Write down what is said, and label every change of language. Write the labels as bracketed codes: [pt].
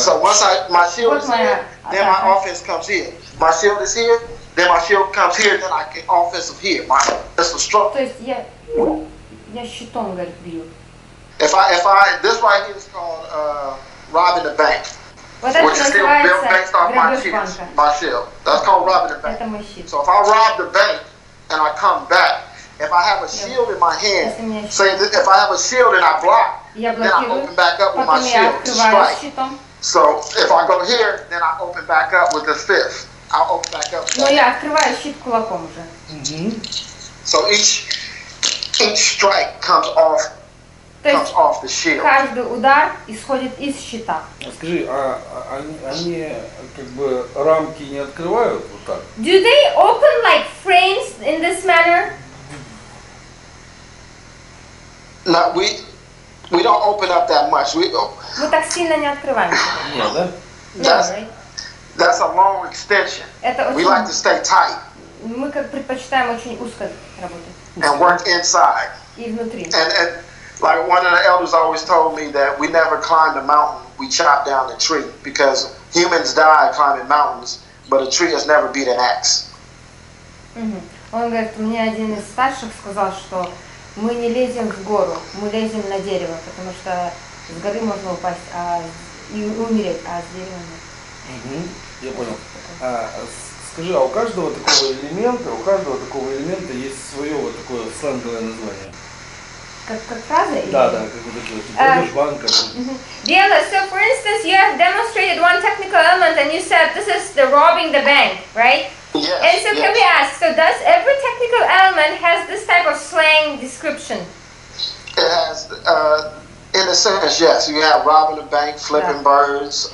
[en] So once my shield is here, then my offense comes here. My shield is here, then my shield comes here, then I get offensive here. That's the stroke. [ru] То есть я щитом, говорит, бью. [en] If this right here is called robbing the bank. [ru] Вот это [en] Which is still built based off [ru] называется [en] my shield. That's called robbing the bank. [ru] Это мой щит. [en] So if I rob the bank and I come back, if I have a shield in my hand, say that if I have a shield and I block, then I open back up with my shield to strike. So if I go here, then I open back up with the fist. I'll open back up. [ru] Но я открываю щит кулаком уже. [en] So each strike comes off the shield. [ru] Каждый удар исходит из щита. Скажи, они как бы рамки не открывают вот так? [en] Do they open like frames in this manner? No, we don't open up that much. [ru] Мы так сильно не открываем. Нет, да? [en] That's a long extension. We like to stay tight. [ru] Мы как предпочитаем очень узко работать. [en] And work inside. [ru] И внутри. [en] And like one of the elders always told me that we never climb the mountain, we chop down the tree, because humans die climbing mountains, but a tree has never beat an axe. [ru] Он говорит, мне один из старших сказал, что мы не лезем в гору, мы лезем на дерево, потому что с горы можно упасть и умереть, а с дерева нет. Я понял. Скажи, а у каждого такого элемента есть свое вот такое сленговое название? Как фраза? Да, как вот такое, типа банка. [en] Diallo, so for instance, you have demonstrated one technical element and you said this is the robbing the bank, right? Yes. And so can we ask, so does every technical element has this type of slang description? It has, in the sense, yes. You have robbing the bank, flipping birds.